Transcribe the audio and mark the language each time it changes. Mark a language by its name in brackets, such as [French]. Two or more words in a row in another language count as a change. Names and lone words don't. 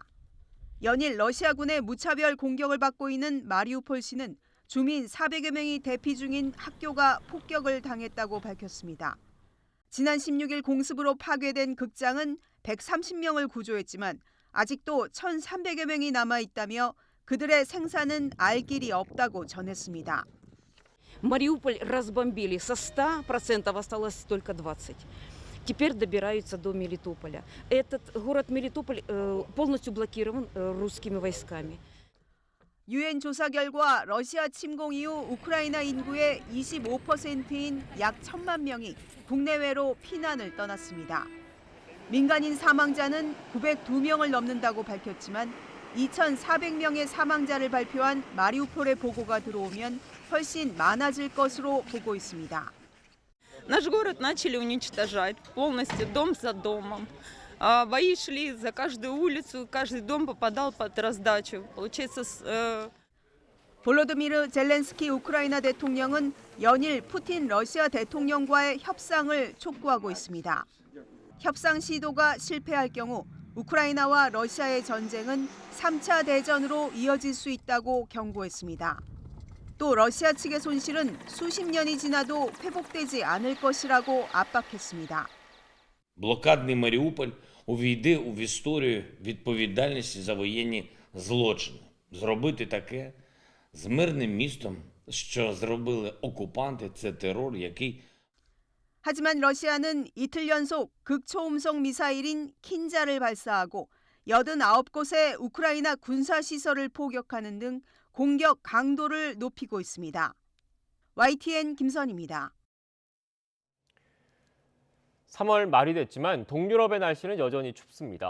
[Korean] 연일 러시아군의 무차별 공격을 받고 있는 마리우폴시는 주민 400여 명이 대피 중인 학교가 폭격을 당했다고 밝혔습니다. 지난 16일 공습으로 파괴된 극장은 130명을 구조했지만 아직도 1,300여 명이 남아있다며 그들의 생사는 알 길이 없다고 전했습니다. [Russian] Мариуполь разбомбили со 100%, осталось только 20%. Теперь добираются до Мелитополя. Этот город Мелитополь полностью блокирован русскими войсками. [Korean] 유엔 조사 결과 러시아 침공 이후 우크라이나 인구의 25%인 약 1,000만 명이 국내외로 피난을 떠났습니다. 민간인 사망자는 902명을 넘는다고 밝혔지만 2,400명의 사망자를 발표한 마리우폴의 보고가 들어오면 훨씬 많아질 것으로 보고 있습니다. [Russian] Наш город начали уничтожать полностью дом за домом. Бои шли за каждую улицу, каждый дом попадал под раздачу. Получается. [Korean] 볼로드미르 젤렌스키 우크라이나 대통령은 연일 푸틴 러시아 대통령과의 협상을 촉구하고 있습니다. 협상 시도가 실패할 경우 우크라이나와 러시아의 전쟁은 3차 대전으로 이어질 수 있다고 경고했습니다. 또 러시아 측의 손실은 수십 년이 지나도 회복되지 않을 것이라고 압박했습니다. [Ukrainian] Блокадний Маріуполь увійде в історію відповідальності за воєнні злочини. Зробити таке з мирним містом, що зробили окупанти, це терор, який [Korean] 하지만 러시아는 이틀 연속 극초음속 미사일인 킨자를 발사하고 89곳의 우크라이나 군사시설을 포격하는 등 공격 강도를 높이고 있습니다. YTN 김선입니다. 3월 말이 됐지만 동유럽의 날씨는 여전히 춥습니다.